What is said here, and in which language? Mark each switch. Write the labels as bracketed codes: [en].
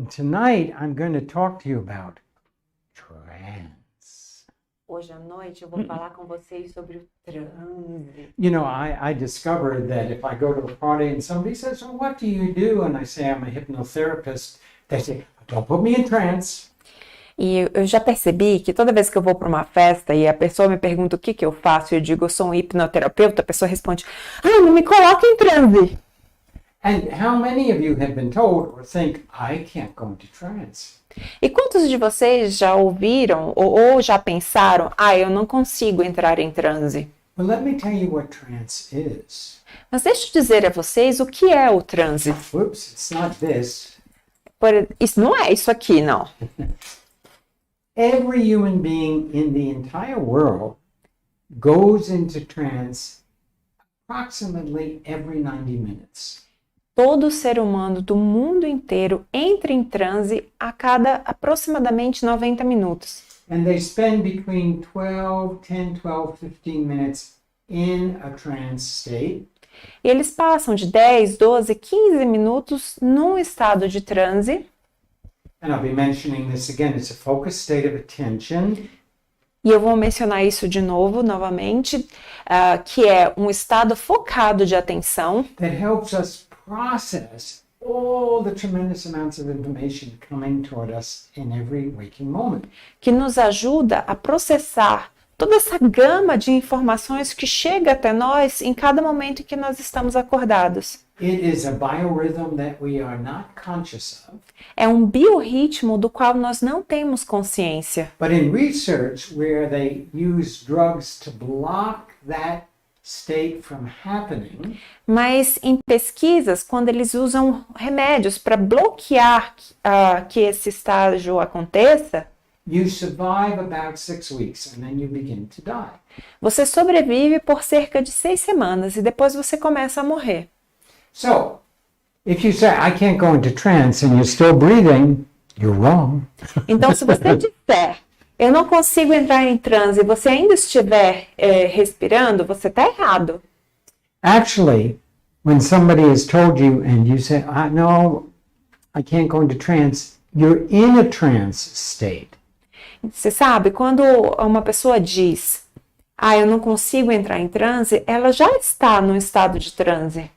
[en] Tonight I'm going to talk to you about trance. [pt] Hoje à noite eu vou falar com vocês sobre o transe. [en] You know, I discovered that if I go to a party and somebody says, "Well, what do you do?" and I say I'm a hypnotherapist, they say, "Don't put me in trance." [pt] E eu já percebi que toda vez que eu vou para uma festa e a pessoa me pergunta o que eu faço, eu digo, eu sou um hipnoterapeuta, a pessoa responde, não me coloca em transe. [en] And how many of you have been told or think, "I can't go into trance"? [pt] E quantos de vocês já ouviram ou já pensaram, eu não consigo entrar em transe? [en] Well, let me tell you what trance is. [pt] Mas deixa eu dizer a vocês o que é o transe. [en] Whoops, it's not this. [pt] Isso não é isso aqui, não. [en] Every human being in the entire world goes into trance approximately every 90 minutes. [pt] Todo ser humano do mundo inteiro entra em transe a cada aproximadamente 90 minutos. [en] And they spend between 10, 12, 15 minutes in a trance state. [pt] E eles passam de 10, 12, 15 minutos num estado de transe. [en] And I'll be mentioning this again. It's a focused state of attention. [pt] E eu vou mencionar isso de novo, novamente, que é um estado focado de atenção [en] That helps us process all the tremendous amounts of information coming toward us in every waking moment. [pt] que nos ajuda a processar toda essa gama de informações que chega até nós em cada momento em que nós estamos acordados. [en] It is a biorhythm that we are not conscious of. [pt] É um biorritmo do qual nós não temos consciência. [en] But in research where they use drugs to block that state from happening, [pt] Mas em pesquisas, quando eles usam remédios para bloquear que esse estágio aconteça, [en] you survive about 6 weeks and then you begin to die. [pt] você sobrevive por cerca de 6 semanas e depois você começa a morrer. [en] So, if you say, "I can't go into trance," and you're still breathing, you're wrong. [pt] Então, se você disser, eu não consigo entrar em transe e você ainda estiver respirando, você está errado. [en] Actually, when somebody has told you and you say, "No, I can't go into trance," you're in a trance state. [pt] Você sabe, quando uma pessoa diz, eu não consigo entrar em transe, ela já está num estado de transe.